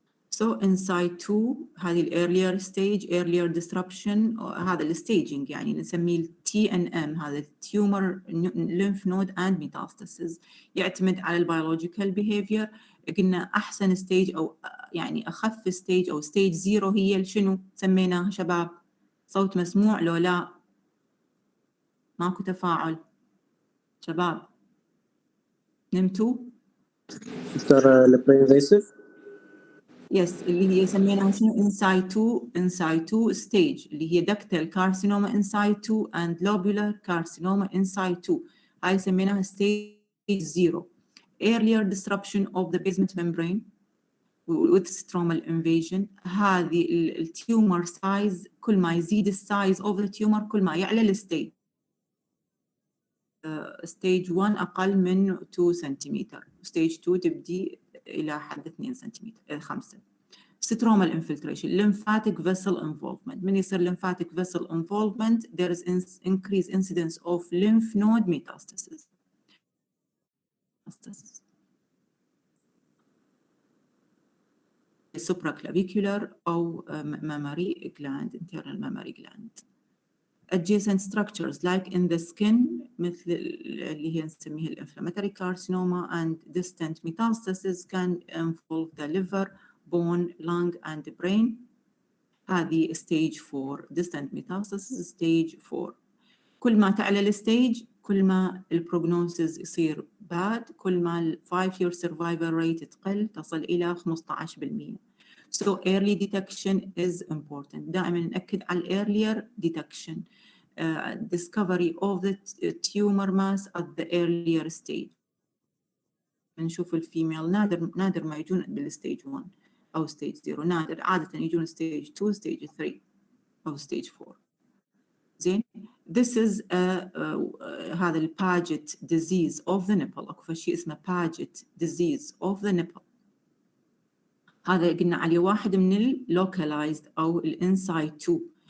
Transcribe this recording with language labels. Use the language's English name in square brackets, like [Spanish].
[English] So in situ هذه earlier stage earlier disruption، هذا الستaging يعني نسميه TNM، هذا tumor lymph node and metastasis، [Arabic] يعتمد على البيولوجيكال [English] behavior. [Arabic] قلنا أحسن stage أو يعني أخف stage أو stage 0 هي شنو سميناها شباب؟ صوت مسموع لو لا؟ ماكو تفاعل شباب، نمتوا؟ دكتور البرينفيسيف [English] yes [Arabic] اللي هي سميناها شنو؟ [English] in situ stage، اللي هي ductal carcinoma in situ and lobular carcinoma in situ، هاي سميناها stage 0. earlier disruption of the basement membrane with stromal invasion. [Arabic] هذه التيومر سايز كل ما يزيد السايز [English] of the tumor [Arabic] كل ما يعلى الستيج. stage 1 أقل من 2 سنتيمتر، stage 2 تبدي إلى حد 2 سنتيمتر 5. [English] stromal infiltration lymphatic vessel involvement. من يصير lymphatic vessel involvement there is increased incidence of lymph node metastasis. supraclavicular أو mammary gland internal mammary gland. adjacent structures like in the skin [Arabic] مثل اللي هي نسميها [English] inflammatory carcinoma and distant metastasis can involve the liver, bone, lung and brain. هذه stage 4 distant metastasis stage 4. [Arabic] كل ما تعلى الستيج كل ما البروجنوسيس يصير bad، كل ما ال [English] 5-year survival rate [Arabic] تقل تصل إلى 15%. [English] So early detection is important. [Arabic] دائما نأكد على earlier detection. [English] Discovery of the tumor mass at the earlier stage. [Arabic] نشوف الفيميل نادر ما يجون بالستيج 1 أو ستيج 0، نادر، عادة يجون ستيج 2 ستيج 3 أو ستيج 4. زين. [English] This is هذا ال Paget disease of the nipple. [Arabic] أكو شيء اسمه [English] Paget disease of the nipple. [Arabic] هذا قلنا عليه واحد من ال localized أو ال in situ.